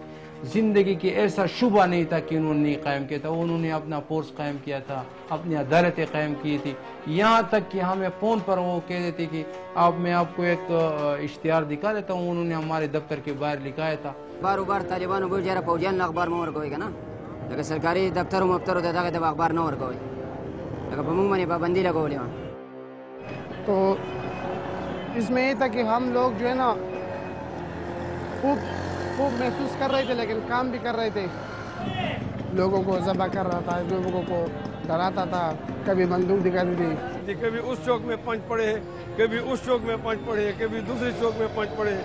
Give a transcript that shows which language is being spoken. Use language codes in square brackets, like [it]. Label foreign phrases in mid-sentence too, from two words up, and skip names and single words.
[ur] زندگی کی ایسا شبہ نہیں تھا کہ انہوں نے قائم کیا تھا. انہوں نے اپنا فورس قائم کیا تھا، اپنی عدالتیں قائم کی تھی، یہاں تک کہ ہمیں فون پر وہ کہہ دیتے کہ میں آپ کو ایک اشتہار دکھا دیتا ہوں. انہوں نے ہمارے دفتر کے باہر لکھایا تھا. [ps] بار طالبانوں کو جرا فوجیان اخبار میں ورکوي کنه لکه سرکاري دفتر او مفتر ته دغه اخبار نه ورکوي لکه په موږ باندې پابندي لګولې وه. [ur] تو اس میں یہ تھا کہ ہم لوگ جو ہے نا خوب محسوس کر رہے تھے لیکن کام بھی کر رہے تھے. لوگوں کو ذبح کر رہا تھا، لوگوں کو ڈراتا تھا، کبھی بندوق دکھاتی تھی. کبھی اس چوک میں پنچ پڑے، کبھی اس چوک میں پنچ پڑے، کبھی دوسرے چوک میں پنچ پڑے.